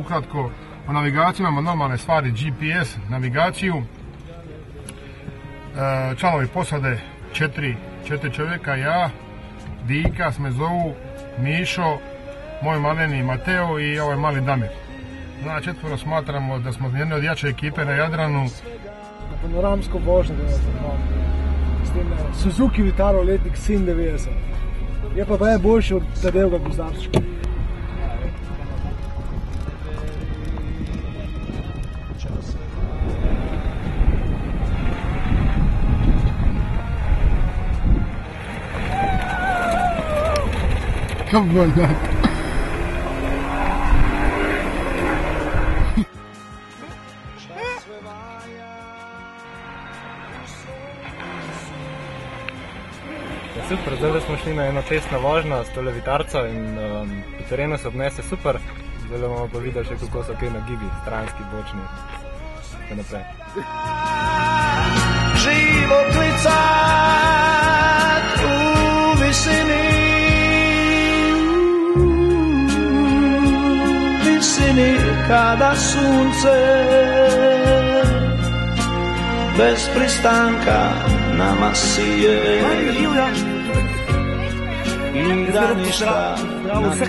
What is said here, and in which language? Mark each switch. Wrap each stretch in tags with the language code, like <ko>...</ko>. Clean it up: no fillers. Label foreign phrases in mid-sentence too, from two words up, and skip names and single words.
<hr>Ukratko, o navigaciji imamo normalne stvari, GPS, navigaciju, članovi posade 4 čovjeka, ja, Dika, me zovu, Mišo, moj maleni Mateo i ovaj mali Damir. Na četvoro smatramo da smo jedne od jače ekipe na Jadranu.</hr> <sl>Na panoramsko vožnjo imamo. S tem Suzuki Vitaro letnik 97. Je pa najboljši od Tadevga Gozdarčka.</sl> <en>Come on, man.</en> <sl>Super, zdaj smo šli na eno testno vožnjo s tole Vitarco in po terenu se obnese super. Zdaj bomo pa videli še kako so kaj nagibi, stranski, bočni, tako naprej.</sl> <hr>Život licat u visini, kada sunce bez pristanka nama sije i da ništa nam</hr>